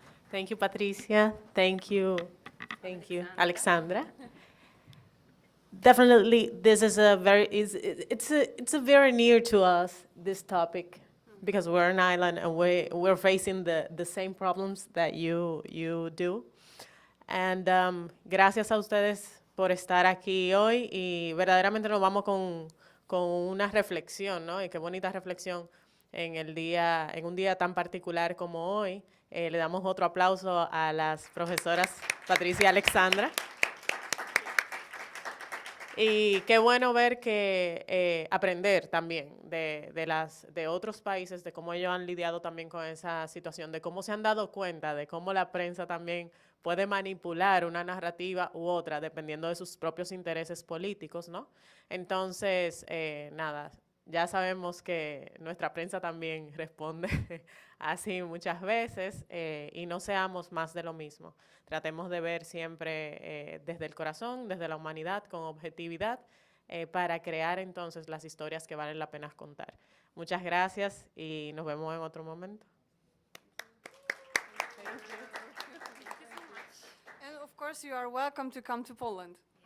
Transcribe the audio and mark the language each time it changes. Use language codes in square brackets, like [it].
[en] Thank you, Patricia. Thank you, Alexandra. Definitely, this is a very it's a very near to us, this topic, because we're an island and we're facing the same problems that you do. [es] And gracias a ustedes por estar aquí hoy, y verdaderamente nos vamos con una reflexión, ¿no? Y qué bonita reflexión en un día tan particular como hoy. Le damos otro aplauso a las profesoras Patricia y Alexandra. Y qué bueno ver que aprender también de otros países, de cómo ellos han lidiado también con esa situación, de cómo se han dado cuenta, de cómo la prensa también puede manipular una narrativa u otra dependiendo de sus propios intereses políticos, ¿no? Entonces, nada, ya sabemos que nuestra prensa también responde así muchas veces, y no seamos más de lo mismo. Tratemos de ver siempre desde el corazón, desde la humanidad, con objetividad, para crear entonces las historias que valen la pena contar. Muchas gracias y nos vemos en otro momento. [en] And of course, you are welcome to come to Poland.